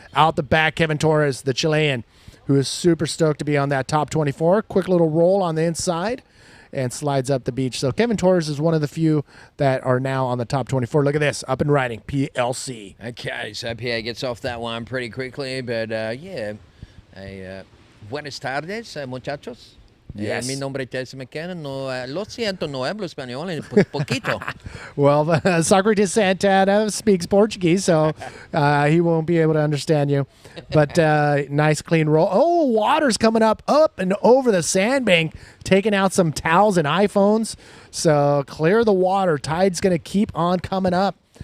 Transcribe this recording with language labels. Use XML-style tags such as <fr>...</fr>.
<en>Out the back, Kevin Torres, the Chilean, who is super stoked to be on that top 24. Quick little roll on the inside and slides up the beach. So Kevin Torres is one of the few that are now on the top 24. Look at this, up and riding, PLC. Okay, so Pierre gets off that one pretty quickly.</en> <es>But, buenas tardes, muchachos.</es> <en>Yes.</en> <es>Mi nombre es Tessa McKenna. No, lo siento, no hablo español en poquito.</es> <en>Well, Socrates Santana speaks Portuguese, so he won't be able to understand you. But nice, clean roll. Oh, water's coming up and over the sandbank, taking out some towels and iPhones. So clear the water. Tide's going to keep on coming up.</en>